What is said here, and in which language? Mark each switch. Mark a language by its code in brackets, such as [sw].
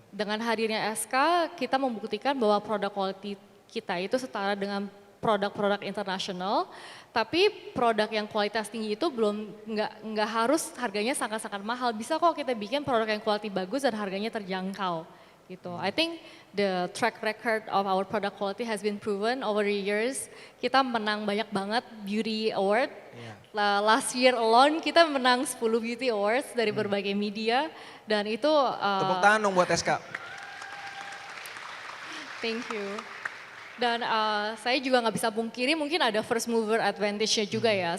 [id] Dengan hadirnya SK, kita membuktikan bahwa produk quality kita itu setara dengan produk-produk internasional, tapi produk yang kualitas tinggi itu belum nggak harus harganya sangat-sangat mahal. Bisa kok kita bikin produk yang kualitas bagus dan harganya terjangkau. Gitu. [en] I think the track record of our product quality has been proven over the years. [id] Kita menang banyak banget beauty award. [en] Yeah. Last year alone [id] kita menang 10 beauty awards dari berbagai media dan itu Tepuk tangan dong buat SK. [en] Thank you. [id] Dan saya juga nggak bisa pungkiri mungkin ada [en] first mover advantage- [id] nya juga ya.